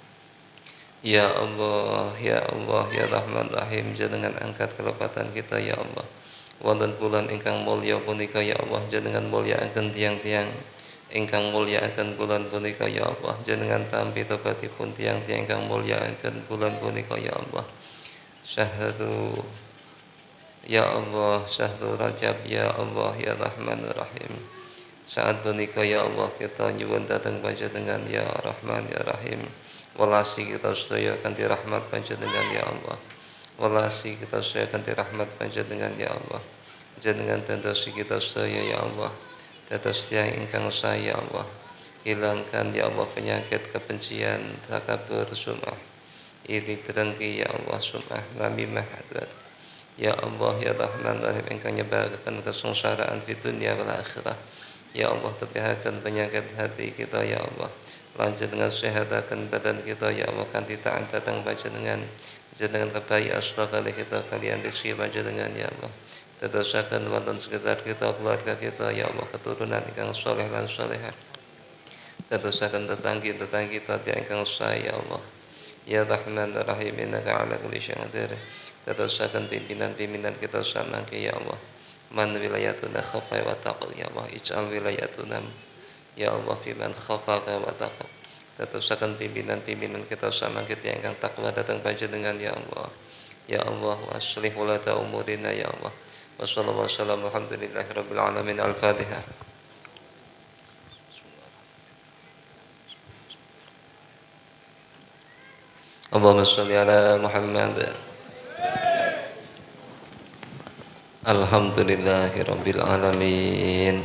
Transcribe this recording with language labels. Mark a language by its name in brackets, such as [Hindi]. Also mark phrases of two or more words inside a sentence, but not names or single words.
[Arabic] يا الله، يا الله، يا رحمن رحيم, [Javanese] jenengan angkat kelepatan kita [Arabic] يا الله. [Javanese] Wonten bulan ingkang mulya punika [Arabic] يا الله, [Javanese] jenengan mulyakaken tiang-tiang ingkang mulyakaken bulan punika [Arabic] يا الله. [Javanese] Jenengan tampi tobatipun tiang-tiang ingkang mulyakaken bulan punika [Arabic] يا الله. شهر يا الله، شهر رجب يا الله يا رحمن رحيم. [Javanese] Saat punika [Arabic] يا الله [Javanese] kita nyuwun dhateng panjenengan [Arabic] يا رحمن يا رحيم. [Javanese] Welasi kita sedaya kanthi rahmat panjenengan [Arabic] يا الله. [Javanese] Welasi kita sedaya kanthi rahmat panjenengan [Arabic] يا الله. [Javanese] Jenengan dadosi kita sedaya [Arabic] يا الله [Javanese] dados tiyang ingkang sae [Arabic] يا الله. [Indonesian] Hilangkan [Arabic] يا الله [Indonesian] penyakit kebencian, takabur, sum'ah, iri dengki [Arabic] يا الله, [Indonesian] sum'ah, namimah, hadrat. [Arabic] يا الله يا رحمن رحيم, [Indonesian] ingkang nyebarkan kesengsaraan di dunia [Arabic] والآخرة. يا الله, [Javanese] tepihaken penyakit hati kita [Arabic] يا الله. [Indonesian] Lanjut dengan sehatakan badan kita [Arabic] يا الله, [Javanese] kanthi taat datang panjenengan. Jenengan kebayi astagfirullah kita kalian rizki panjenengan [Arabic] يا الله. [Javanese] Dadosaken wonten sekitar kita keluarga kita [Arabic] يا الله [Javanese] keturunan ingkang saleh lan salehah. Dadosaken tetanggi-tetanggi kita ingkang sae [Arabic] يا الله. يا رحمن رحيم، إنك على كل شيء قدير. [Javanese] Dadosaken pimpinan-pimpinan kita samangke [Arabic] يا الله. من ولايتنا خاف واتقى يا الله، اجعل ولايتنا يا الله في من خافك واتقى. [Javanese] Dadosaken pimpinan-pimpinan kita samangke ingkang takwa datang panjenengan [Arabic] يا الله. يا الله، وأصلح ولاة أمورنا يا الله. وصلى الله وسلم الحمد لله رب العالمين. الفاتحة. اللهم صل على محمد. الحمد لله رب العالمين.